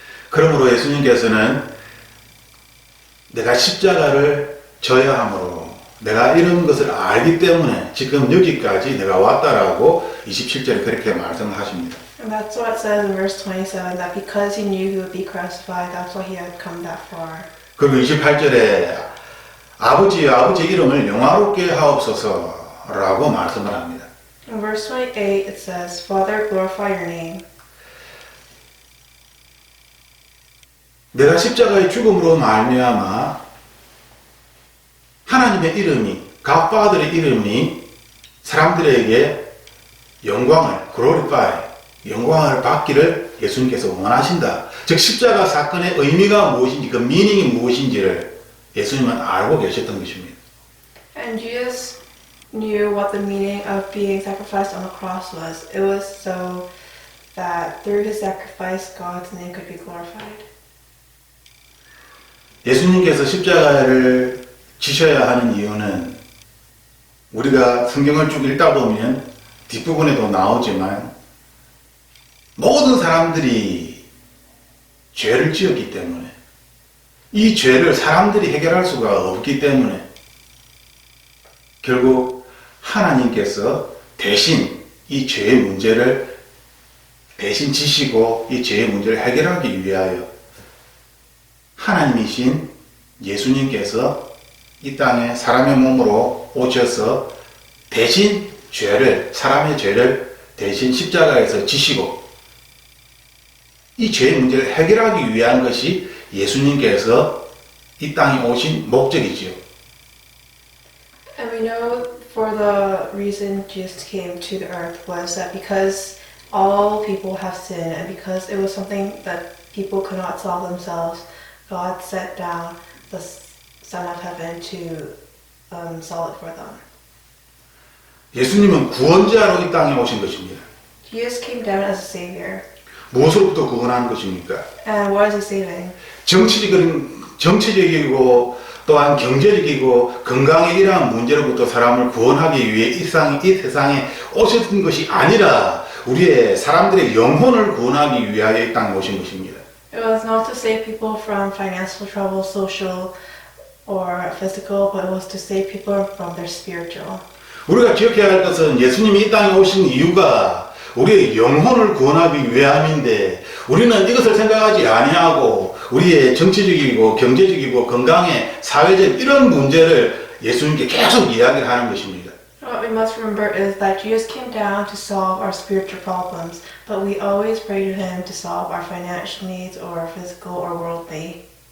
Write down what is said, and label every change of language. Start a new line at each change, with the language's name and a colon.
Korean: 그러므로 예수님께서는 내가 십자가를 져야 하므로 내가 이런 것을 알기 때문에 지금 여기까지 내가 왔다라고 27절에 그렇게 말씀하십니다.
English: And that's what it says in verse 27, that because he knew he would be crucified, that's why he had come that far.
Korean: 그리고 28절에 아버지 이름을 영화롭게 하옵소서라고 말씀을 합니다.
English: In verse 28 it says, Father, glorify your name.
Korean: 내가 십자가의 죽음으로 말미암아 하나님의 이름이, God 이름이 사람들에게 영광을, glorify, 영광을 받기를 예수님께서 원하신다. 즉 십자가 사건의 의미가 무엇인지 그 미닝이 무엇인지를 예수님은 알고 계셨던 것입니다.
English: And Jesus knew what the meaning of being sacrificed on the cross was. It was so that through his sacrifice, God's name could be glorified.
Korean: 예수님께서 십자가를 지셔야 하는 이유는 우리가 성경을 쭉 읽다 보면 뒷부분에도 나오지만 모든 사람들이 죄를 지었기 때문에 이 죄를 사람들이 해결할 수가 없기 때문에 결국 하나님께서 대신 이 죄의 문제를 대신 지시고 이 죄의 문제를 해결하기 위하여 하나님이신 예수님께서 이 땅에 사람의 몸으로 오셔서 대신 죄를, 사람의 죄를 대신 십자가에서 지시고 이 죄의 문제를 해결하기 위한 것이 예수님께서 이 땅에 오신 목적이지요.
English: And we know for the reason Jesus came to the earth was that because all people have sinned and because it was something that people could not solve themselves, God sent down the Son of Heaven to solve it for them.
Korean: 예수님은 구원자로 이 땅에 오신 것입니다.
English: Jesus came down as a savior.
Korean: 무엇으로부터 구원하는 것입니까?
English: And what is he saving?
Korean: 정치적이고 또한 경제적이고 건강에 이러한 문제로부터 사람을 구원하기 위해 이 세상에 오셨던 것이 아니라 우리의 사람들의 영혼을 구원하기 위하여 이 땅에 오신 것입니다.
English: It was not to save people from financial trouble, social or physical, but it was to save people from their spiritual.
Korean: 우리가 기억해야 할 것은 예수님이 이 땅에 오신 이유가 우리의 영혼을 구원하기 위함인데 우리는 이것을 생각하지 아니하고 우리의 정치적이고 경제적이고 건강의 사회적 이런 문제를 예수님께 계속 이야기를 하는 것입니다.
English: What we must remember is that Jesus came down to solve our spiritual problems, but we always pray to him to solve our financial needs or physical or worldly.